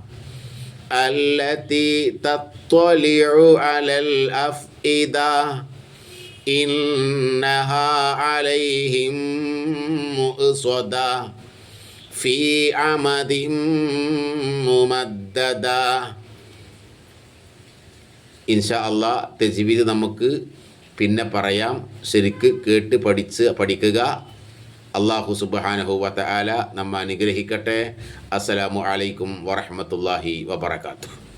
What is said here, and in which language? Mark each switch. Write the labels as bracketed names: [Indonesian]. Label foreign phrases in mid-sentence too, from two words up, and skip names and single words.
[Arabic] التي تطلع على الأفئدة إنها عليهم مؤصدة في عمد ممددة. إن شاء الله [Malayalam] തജ്വീദ് നമുക്ക് പിന്നെ പറയാം. ശരിക്ക് കേട്ട് പഠിക്കുക. [Arabic] الله سبحانه وتعالى [Malayalam] നമ്മെ അനുഗ്രഹിക്കട്ടെ. [Arabic] السلام عليكم ورحمة الله وبركاته.